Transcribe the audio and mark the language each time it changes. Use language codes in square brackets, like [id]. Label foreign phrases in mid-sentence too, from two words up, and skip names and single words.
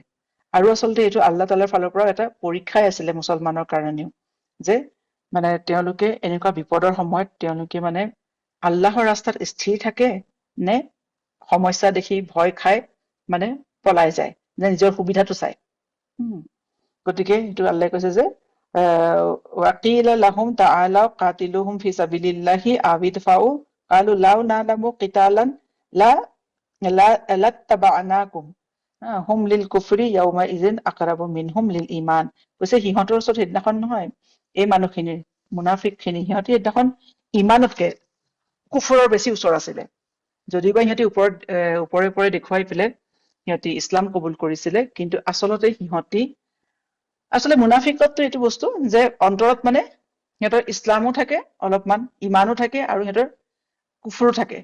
[as] আৰু আচলতে এইটো আল্লাহ তাআলাৰ ফালৰ পৰা এটা পৰীক্ষাই আছিলে মুছলমানৰ কাৰণেও, যে মানে তেওঁলোকে এনেকুৱা বিপদৰ সময়ত তেওঁলোকে মানে আল্লাহৰ ৰাস্তাত স্থিৰ থাকে নে সমস্যা দেখি ভয় খাই মানে পলাই যায়, নে নিজৰ সুবিধাটো চাই। গতিকে সেইটো আল্লাহে কৈছে যে [ar] وقيل لهم تعالوا قاتلوا في سبيل الله أو ادفعوا قالوا لو نعلم قتالا لاتبعناكم هم للكفر يومئذ أقرب منهم للإيمان. [as] কৈছে সিহঁতৰ ওচৰত সেইদিনাখন নহয়, এই মানুহখিনিৰ মুনাফিকখিনি, সিহঁতি সেইদিনাখন ঈমানতকে কুফৰৰ বেছি ওচৰ আছিলে। যদিওবা সিহঁতি ওপৰে ওপৰে দেখুৱাই পেলাই সিহঁতি ইছলাম কবুল কৰিছিলে, কিন্তু আচলতে মুনাফিকতটো এইটো বস্তু যে অন্তৰত মানে সিহঁতৰ ইছলামো থাকে অলপমান, ঈমানো থাকে, আৰু সিহঁতৰ কুফৰো থাকে।